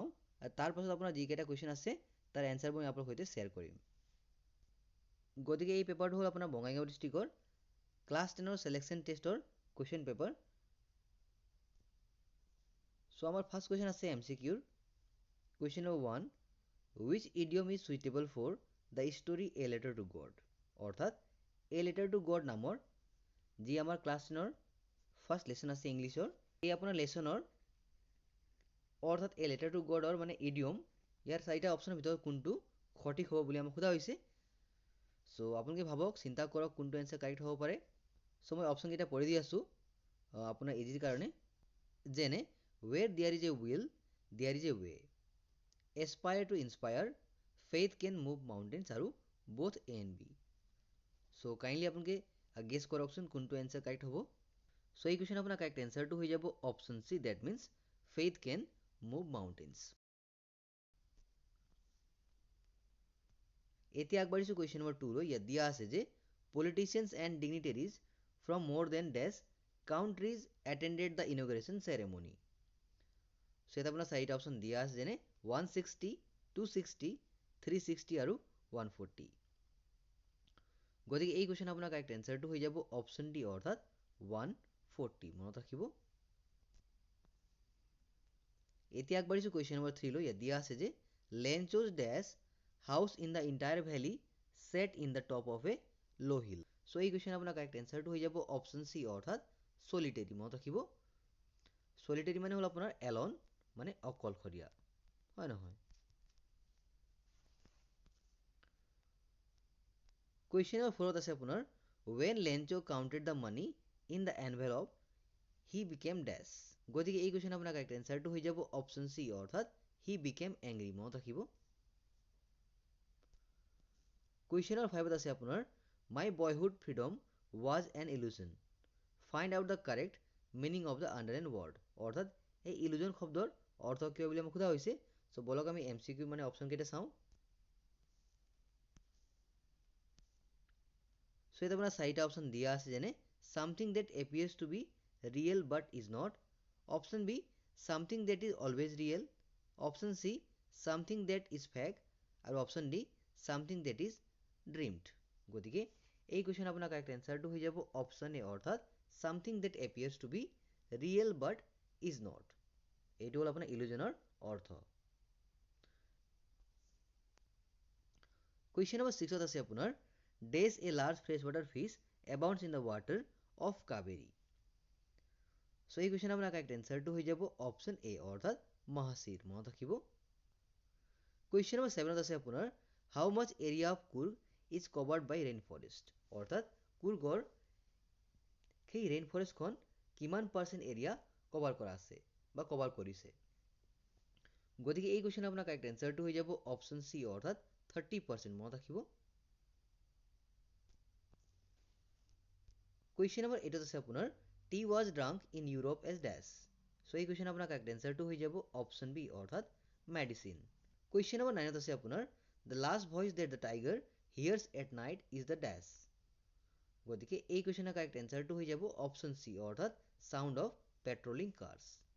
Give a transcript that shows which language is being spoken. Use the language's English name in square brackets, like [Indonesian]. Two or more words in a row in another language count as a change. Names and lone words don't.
[Assamese] তাৰ পাছত আপোনাৰ যিকেইটা কুৱেশ্যন আছে তাৰ এনসাৰবোৰ মই আপোনালোকৰ সৈতে শ্বেয়াৰ কৰিম। গতিকে এই পেপাৰটো হ'ল আপোনাৰ বঙাইগাঁও [English] district class 10 selection test question paper. [Assamese] সো আমাৰ [English] first question [Assamese] আছে MCQৰ। [English] question number 1, which idiom is suitable for the story A Letter to God? [Assamese] অৰ্থাৎ A Letter to God নামৰ যি আমাৰ [English] class 10 first lesson [Assamese] আছে ইংলিছৰ, এই আপোনাৰ লেসনৰ অৰ্থাৎ এ লেটাৰ টু গডৰ মানে ইডিয়ম ইয়াৰ চাৰিটা অপশ্যনৰ ভিতৰত কোনটো সঠিক হ'ব বুলি আমাক সোধা হৈছে। সো আপোনালোকে ভাবক, চিন্তা কৰক কোনটো [English] answer correct [Assamese] হ'ব পাৰে। সো মই অপশ্যন কেইটা পঢ়ি দি আছোঁ আপোনাৰ ইজিৰ কাৰণে। [English] যেনে where there is a will there is a way, aspire to inspire, faith can move mountains আৰু both A and B। so kindly [Assamese] আপোনালোকে গেছ কৰকচোন কোনটো [English] answer correct [Assamese] হ'ব। সো এই কুৱেশ্যন আপোনাৰ [English] correct answer [Assamese] হৈ যাব [English] option C, that means faith can move mountains। [Assamese] এতিয়া আগবাঢ়িছোঁ [English] question number 2 [Assamese] লৈ। ইয়াত দিয়া আছে যে [English] politicians and dignitaries from more than dash countries attended the inauguration ceremony। [Assamese] সো ইয়াত আপোনাৰ চাৰিটা অপশ্যন দিয়া আছে, যেনে 160, 260, 360 আৰু 140। গতিকে এই কুৱেশ্যন আপোনাৰ [English] correct answer [Assamese] হৈ যাব [English] option D, [Assamese] অৰ্থাৎ 140। মনত ৰাখিব। এতিয়া আগবাঢ়িছোঁ [English] question number 3 [Assamese] লৈ। ইয়াত দিয়া আছে যে [English] Lencho's dash house in the entire valley set in the top of a low hill। [Assamese] সো এই কুৱেশ্যন আপোনাৰ [English] correct answer [Assamese] হৈ যাব [English] option C, [Assamese] অৰ্থাৎ সলিটেৰী। মনত ৰাখিব, সলিটেৰী মানে হ'ল আপোনাৰ এলন, মানে অকলশৰীয়া, হয় নহয়। [English] question number 4 [Assamese] আছে আপোনাৰ [English] when Lencho counted the money in the envelope he became dash। [Assamese] গতিকে এই কুৱেশ্যন আপোনাৰ [English] correct answer [Assamese] হৈ যাব [English] option C, [Assamese] অৰ্থাৎ [English] he became angry। [Assamese] মনত ৰাখিব। [English] question number 5 [Assamese] আছে আপোনাৰ [English] my boyhood freedom was an illusion, find out the correct meaning of the underlined word। [Assamese] অৰ্থাৎ এই ইলুজন শব্দৰ অৰ্থ কি বুলি আমাক সোধা হৈছে। সো বলক আমি MCQ মানে অপশ্যন কেইটা চাওঁ। সো ইয়াত আপোনাৰ চাৰিটা অপশ্যন দিয়া আছে, যেনে [English] something that appears to be real but is not, option B something that is always real, option C something that is fake আৰু option D something that is dreamed। [Assamese] গতিকে এই কুৱেশ্যন আপোনাৰ [English] correct answer [Assamese] হৈ যাব [English] option A, [Assamese] অৰ্থাৎ [English] something that appears to be real but is not। [Assamese] এইটো হ'ল আপোনাৰ ইলুজনৰ অৰ্থ। [English] question number 6 [Assamese] আছে আপোনাৰ [English] dash a large freshwater fish abounds in the water of Kaveri। [Assamese] সো এই কুৱেশ্যন আপোনাৰ [English] correct answer [Assamese] হৈ যাব [English] option A, [Assamese] অৰ্থাৎ মহাসিৰ। মনত ৰাখিব। [English] question number 7 [Assamese] আছে আপোনাৰ [English] how much area of Coorg is covered by rainforest। [Assamese] অৰ্থাৎ কুৰ্গৰ সেই ৰেইনফৰেষ্টখন কিমান [English] percent area cover [Assamese] কৰা আছে বা কভাৰ কৰিছে। গতিকে এই কুৱেশ্যন আপোনাৰ [English] correct answer [Assamese] হৈ যাব [English] option C, [Assamese] অৰ্থাৎ 30%। মনত ৰাখিব। [English] question number 8 [Assamese] আছে আপোনাৰ [English] tea was drunk in Europe as dash। [Assamese] সো এই কুৱেশ্যন আপোনাৰ [English] correct answer [Assamese] হৈ যাব [English] option B, [Assamese] অৰ্থাৎ মেডিচিন। [English] question number 9 [Assamese] আছে আপোনাৰ [English] the last voice that the tiger hears at night is the dash। [Assamese] গতিকে এই [English] question correct answer [Assamese] হৈ যাব [English] option C, [Assamese] অৰ্থাৎ [English] sound of patrolling cars।